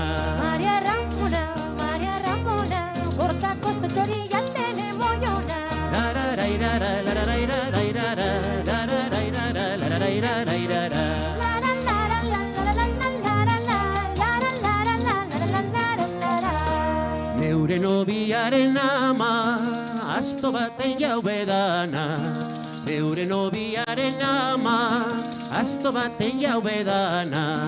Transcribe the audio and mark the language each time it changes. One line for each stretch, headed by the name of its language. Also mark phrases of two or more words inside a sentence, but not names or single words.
Spanish: Maria Ramona, corta costo chorilla tiene mollona. La la la la la la la la la la la la la la la.
Basque: Neure nobiaren ama, asto baten jaube dana. Neure nobiaren ama, asto baten jaube dana.